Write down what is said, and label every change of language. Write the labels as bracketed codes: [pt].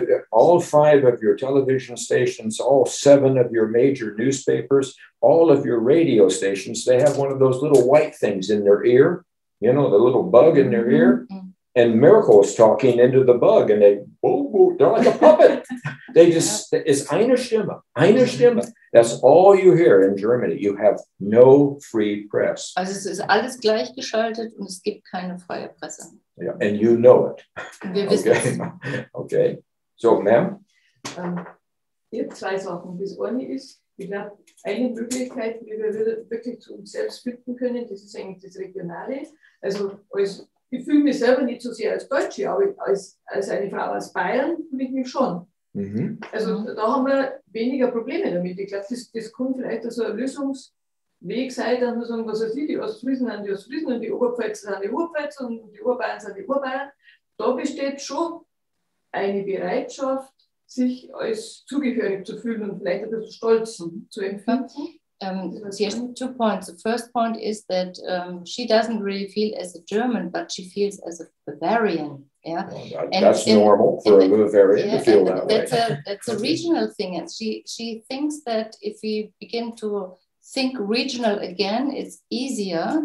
[en] All 5 of your television stations, all 7 of your major newspapers, all of your radio stations, they have one of those little white things in their ear, you know, the little bug in their ear. And Miracle is talking into the bug, and they're like a puppet. They just, it's [de] eine Stimme. [en] That's all you hear in Germany. You have no free press. [de] Also es ist alles gleichgeschaltet und es gibt keine freie Presse. [en] Yeah, and you know it. [de] Wir wissen es. [en] Okay. So, ma'am? [de] Ich habe 2 Sachen. Das eine ist, ich glaube, eine Möglichkeit, wie wir wirklich zu uns selbst finden können, das ist eigentlich das Regionale. Also ich fühle mich selber nicht so sehr als Deutsche, aber als eine Frau aus Bayern fühle ich mich schon. Also da haben wir weniger Probleme damit. Ich glaube, das kann vielleicht so ein Lösungsweg sein, dass wir sagen, was weiß ich, die Ostfriesen sind die Ostfriesen und die Oberpfälzer sind die Oberpfälzer und die Oberbayern sind die Oberbayern. Da besteht schon eine Bereitschaft, sich als zugehörig zu fühlen und vielleicht ein bisschen stolz zu empfinden. [en] She has 2 points. The first point is that she doesn't really feel as a German, but she feels as a Bavarian. Yeah, well, that's normal for a Bavarian to feel that way. That's a regional thing, and she thinks that if we begin to think regional again, it's easier.